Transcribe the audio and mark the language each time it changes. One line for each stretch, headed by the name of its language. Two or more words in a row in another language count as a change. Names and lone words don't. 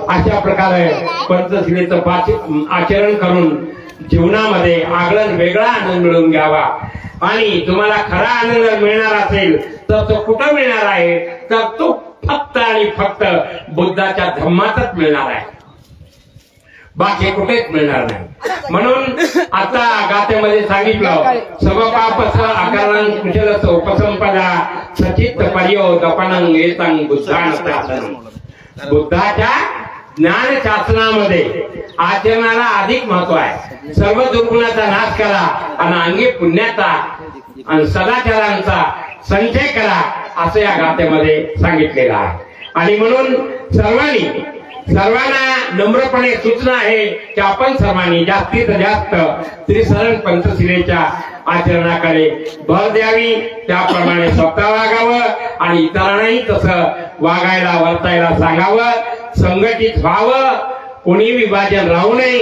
Marathi: अशा प्रकारे पंचशिलेचं आचरण करून जीवनामध्ये आगळण वेगळा आनंद मिळवून घ्यावा. आणि तुम्हाला खरा आनंद मिळणार असेल तर तो कुठं मिळणार आहे तर तो फक्त आणि फक्त बुद्धाच्या धम्मातच मिळणार आहे, बाकी कुठेच मिळणार नाही. म्हणून आता गाथेमध्ये सांगितलं
Pali: समपापस आकारां कुशलस उपसंपदा सचित्त पर्योदपनं एतं बुद्धान शासनं.
Marathi: बुद्धाच्या ज्ञान शासनामध्ये आचरणाला अधिक महत्व आहे. सर्व दुर्गुणाचा नाश करा आणि अंगी पुण्याचा आणि सदाचारांचा संचय करा असं या गाथेमध्ये सांगितलेलं आहे. आणि म्हणून सर्वांना नम्रपणे सूचना आहे की आपण सर्वांनी जास्तीत जास्त त्रिसरण पंचशिलेच्या आचरणाकडे भर द्यावी, त्याप्रमाणे स्वतः वागावं आणि इतरांनाही तसं वागायला वर्तायला सांगावं, संघटित व्हावं, कोणी विभाजन राहू नये.